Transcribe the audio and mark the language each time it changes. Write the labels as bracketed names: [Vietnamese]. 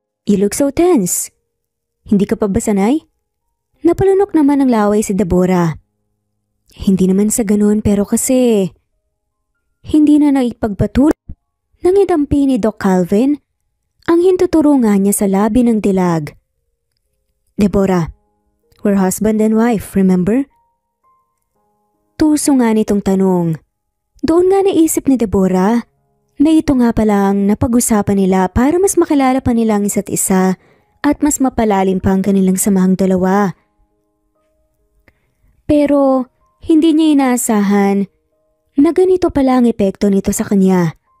[English] You look so tense. [Filipino] Hindi ka pa ba sanay? Napalunok naman ng laway si Deborah. Hindi naman sa ganun pero kasi hindi na naipagpatuloy nang idampi ni Doc Calvin ang hintuturo nga niya sa labi ng dilag. [English] Deborah, we're husband and wife, remember? [Filipino] Tuso nga nitong tanong. Doon nga naisip ni Deborah na ito nga palang napag-usapan nila para mas makilala pa nila ang isa't isa at mas mapalalim pa ang kanilang samahang dalawa. Pero hindi niya inaasahan na ganito pala ang epekto nito sa kanya.